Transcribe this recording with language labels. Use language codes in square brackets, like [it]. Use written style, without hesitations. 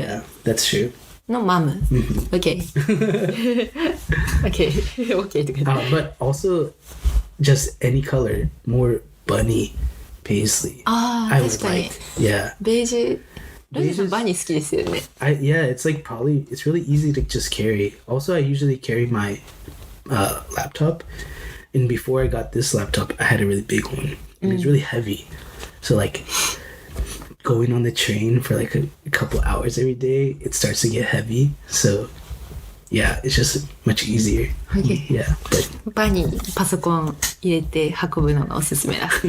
[en] Yeah. That's true. [ja] のマム。OK. OK とか。 [en] But also, just any color, more bunny paisley. I would [ja] 確かに。 [en] like. Yeah. [ja] ベージュ。ロジさんバニー好きですよね。 [en] Yeah, it's like probably, it's really easy to just carry. Also, I usually carry my laptop. And before I got this laptop, I had a really big one. And it's really heavy. So like, going on the train for like a couple hours every day, it starts to get heavy. So yeah, it's just much easier. Okay. Yeah. But [ja] バニーパソコン入れて運ぶのがおすすめだ。